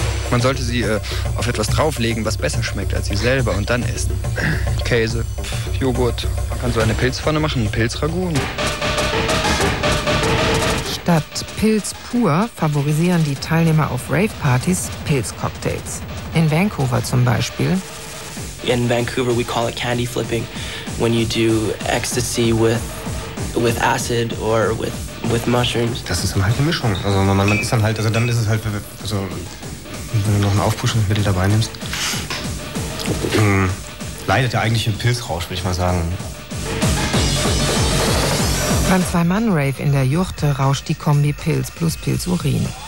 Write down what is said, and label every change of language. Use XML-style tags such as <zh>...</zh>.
<de>Man sollte sie auf etwas drauflegen, was besser schmeckt als sie selber, und dann essen. Käse, Joghurt. Man kann so eine Pilzpfanne machen, ein Pilzragout. Statt Pilz pur favorisieren die Teilnehmer auf Rave-Partys Pilzcocktails. In Vancouver zum Beispiel.</de> <en>In Vancouver we call it candy flipping, when you do ecstasy with acid or with mushrooms.</en> <de>Das ist halt eine Mischung. Also man ist dann halt, also dann ist es halt, also wenn du noch ein Aufpuschungsmittel dabei nimmst, leidet der eigentliche Pilzrausch, würde ich mal sagen. Beim Zwei-Mann-Rave in der Juchte rauscht die Kombi Pilz plus Pilzurin.</de>